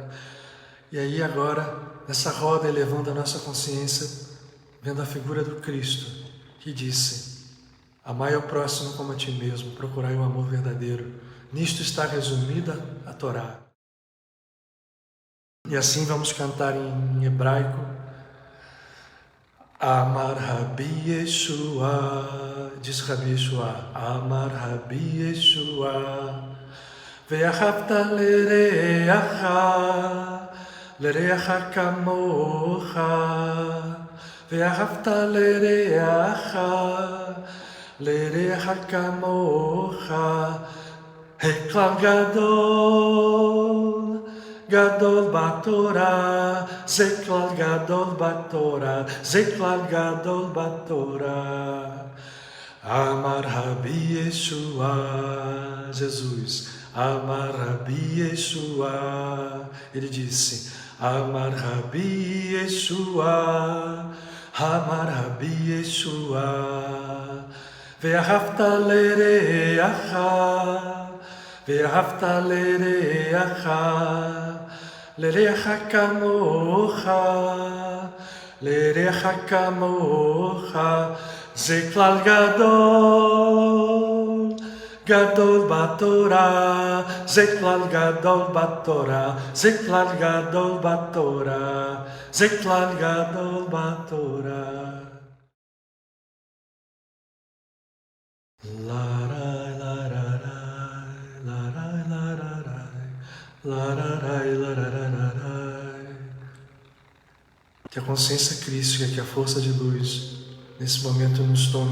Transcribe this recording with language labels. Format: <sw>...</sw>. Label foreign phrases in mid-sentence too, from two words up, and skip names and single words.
<pt>E aí agora, nessa roda, elevando a nossa consciência, vendo a figura do Cristo, que disse: amai ao próximo como a ti mesmo, procurai o amor verdadeiro. Nisto está resumida a Torá. E assim vamos cantar em hebraico:</pt> <he>אמר רבי ישוע, diz רבי ישוע, אמר רבי ישוע, ואהבת לרעך כמוך, ואהבת לרעך כמוך, הכלל גדול, גדול בתורה, זה כלל גדול בתורה, זה כלל גדול בתורה. אמר רבי ישוע, Jesus, אמר רבי ישוע.</he> <pt>Ele disse:</pt> <he>אמר רבי ישוע, אמר רבי ישוע, ואהבת לרעך, ואהבת לרעך כמוך, לרעך כמוך, זה כלל גדול, גדול בתורה, זה כלל גדול בתורה, זה כלל גדול בתורה, זה כלל גדול בתורה.</he> <pt>Que a consciência crística, que a força de luz, nesse momento nos tome</pt>